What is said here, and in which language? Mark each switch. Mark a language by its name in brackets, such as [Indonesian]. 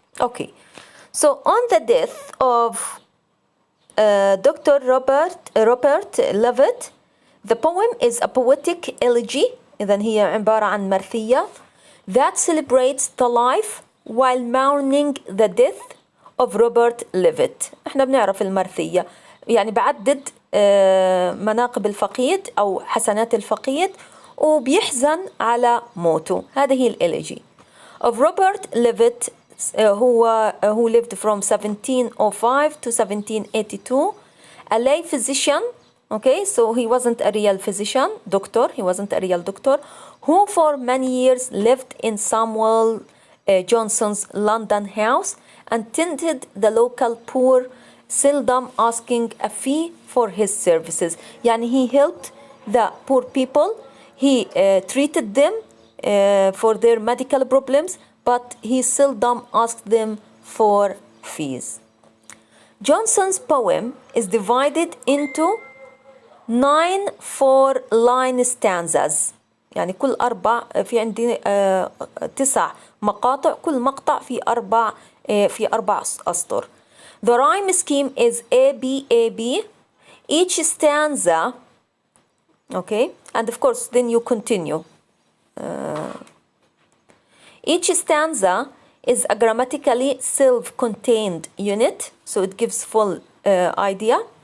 [English] Okay, so on the death of Dr. Robert Levitt, the poem is a poetic elegy, [Arabic] إذن هي عبارة عن مرثية [English] that celebrates the life while mourning the death of Robert Levitt. [Arabic] احنا بنعرف المرثية، يعني بعدد مناقب الفقيد أو حسنات الفقيد وبيحزن على موته. هذه هي الإليجي [English] of Robert Levitt who lived from 1705 to 1782, a lay physician. Okay, so he wasn't a real physician, doctor. He wasn't a real doctor, who for many years lived in Samuel Jonson's London house and tended the local poor, seldom asking a fee for his services. يعني he helped the poor people. He treated them for their medical problems, but he seldom asked them for fees. Jonson's poem is divided into 9 4-line stanzas. [Arabic] يعني كل في عندي 9 مقاطع، كل مقطع في 4 أسطر. [English] The rhyme scheme is A-B-A-B. Each stanza, okay, and of course then you continue. Each stanza is a grammatically self-contained unit, so it gives full idea.